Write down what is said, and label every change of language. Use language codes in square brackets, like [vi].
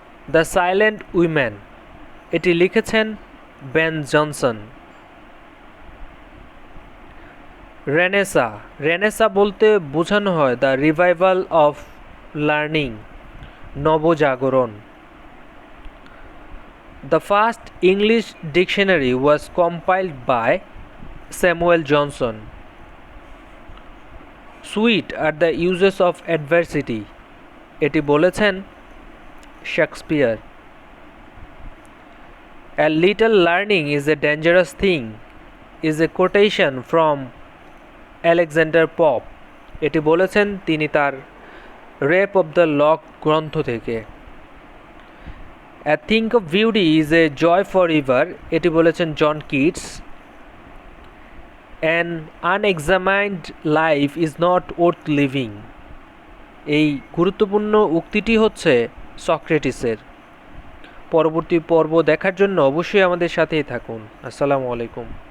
[bn] The silent women এটি লিখেছেন Ben Jonson. Renaissance. Renaissance বলতে বোঝানো হয় [en] the revival of learning, [bn] Nabajagaran. [en] The first English dictionary was compiled by Samuel Johnson. Sweet are the uses of adversity. [bn] এটি বলেছেন Shakespeare. [en] A little learning is a dangerous thing is a quotation from Alexander Pope. [bn] এটি বলেছেন তিনি তার rape of the lock গ্রন্থ থেকে। [en] A think of beauty is a joy forever. [bn] এটি বলেছেন John Keats. [en] An unexamined life is not worth living. [bn] এই গুরুত্বপূর্ণ উক্তিটি হচ্ছে সক্রেটিসের। পরবর্তী পর্ব দেখার জন্য অবশ্যই আমাদের সাথেই থাকুন। আসসালামু আলাইকুম।